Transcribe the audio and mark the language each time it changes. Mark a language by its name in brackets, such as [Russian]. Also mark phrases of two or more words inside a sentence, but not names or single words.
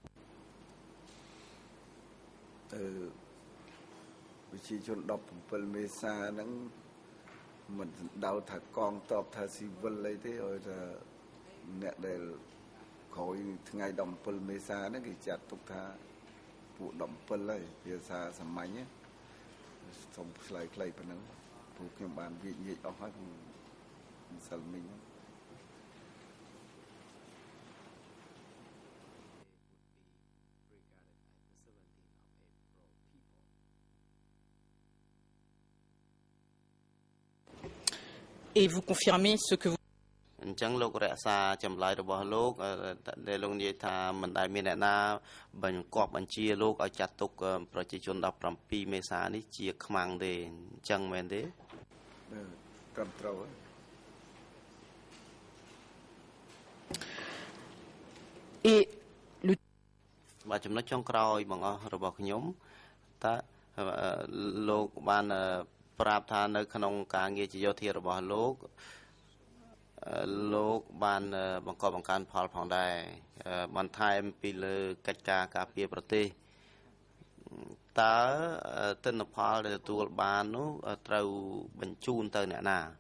[Khmer] ប្រជាជន17មេសាហ្នឹងមិនសំដៅថាកងទ័ពថាស៊ីវិលអីទេឲ្យថាអ្នកដែលក្រោយថ្ងៃ17មេសាហ្នឹងគេចាត់ទុកថាពួក17ហើយភាសាសាមញ្ញសូមឆ្លើយខ្លីប៉ុណ្ណឹងព្រោះខ្ញុំបានវិនិច្ឆ័យអស់ហើយម្សិលមិញ [French] Et vous confirmez ce que vous... [Khmer] អញ្ចឹងលោករក្សាចម្លើយរបស់លោកដែលលោកនិយាយថាមិនដែលមានអ្នកណាបង្គាប់បញ្ជាលោកឲ្យចាត់ទុកប្រជាជន17មេសានេះជាខ្មាំងទេអញ្ចឹងមែនទេ ត្រឹមត្រូវ បាទចំណុចចុងក្រោយបងអស់របស់ខ្ញុំតើលោកបានប្រាប់ថានៅក្នុងការងារជាយោធារបស់លោកបានបង្កបង្កើនផលផងដែរបន្ថែមពីលើកិច្ចការការពារប្រទេសតើទិន្នផលដែលទទួលបាននោះត្រូវបញ្ជូនទៅអ្នកណា